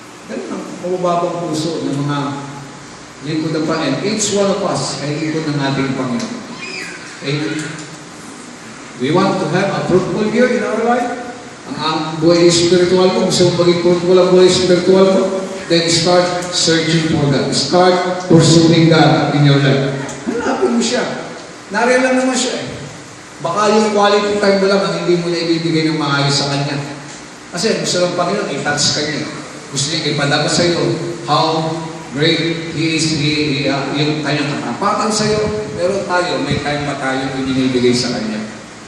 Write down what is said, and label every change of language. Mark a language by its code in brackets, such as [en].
[tl] Ganun ang mababang puso ng mga lingkod ng Panginoon. [en] Each one of us [tl] ay lingkod ng ating Panginoon. Amen. [en] We want to have a fruitful year in our life. [tl] Ang buhay spiritual mo, [en] gusto mo maging fruitful ang buhay spiritual mo, then start searching for God. Start pursuing God in your life. [tl] Hanapin mo siya. Nariyan lang naman siya eh. Baka yung quality time mo lang ang hindi mo na ibibigay ng maayos sa Kanya. Kasi gusto ng Panginoon, i-touch ka niya. Gusto niya ipadama sa iyo [en] how great He is, [tl] yung kanyang katapatan sa iyo. Pero tayo, may time ba tayo ibinibigay sa Kanya?